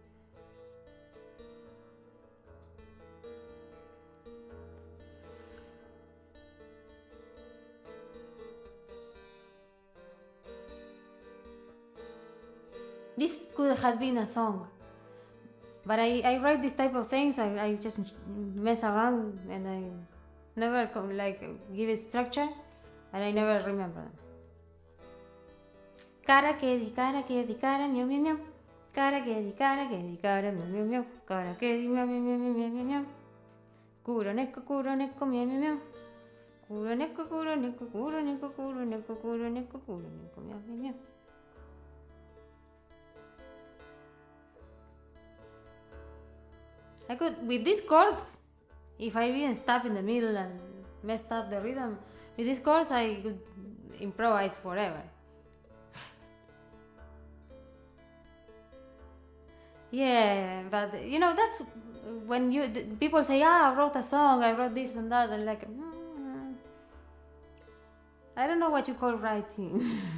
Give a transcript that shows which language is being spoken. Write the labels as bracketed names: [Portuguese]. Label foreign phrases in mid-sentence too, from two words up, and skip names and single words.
[English] This could have been a song, but I write this type of things. I just mess around and I never give it structure, and I never remember them. [Galician] Cara que di cara, miau miau miau. Cara que di cara, miau miau miau. Cara que di miau miau miau miau miau miau. [Japanese] Kuro neko miau miau miau. Kuro neko miau miau miau. [English] I could, with these chords, if I didn't stop in the middle and messed up the rhythm, with these chords I could improvise forever. Yeah, but that's when people say, I wrote a song, I wrote this and that, and like, I don't know what you call writing.